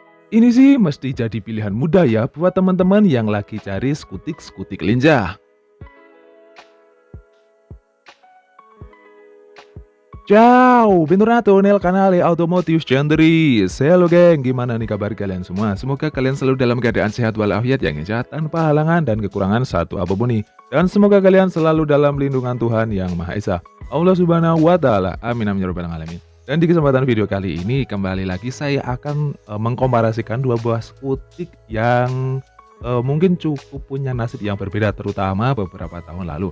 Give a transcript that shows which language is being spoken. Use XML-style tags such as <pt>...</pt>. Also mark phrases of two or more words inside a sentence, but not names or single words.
<id>Ini sih mesti jadi pilihan mudah ya buat teman-teman yang lagi cari skutik-skutik lincah.</id> <it>Ciao, bentornato nel canale Automotive Centuries.</it> <id>Halo geng, gimana nih kabar kalian semua? Semoga kalian selalu dalam keadaan sehat walafiat yang sehat tanpa halangan dan kekurangan satu apapun nih. Dan semoga kalian selalu dalam lindungan Tuhan Yang Maha Esa.</id> <ar>الله سبحانه وتعالى. آمين آمين يا رب العالمين.</ar> <id>Dan di kesempatan video kali ini kembali lagi saya akan mengkomparasikan dua buah skutik yang mungkin cukup punya nasib yang berbeda terutama beberapa tahun lalu.</id>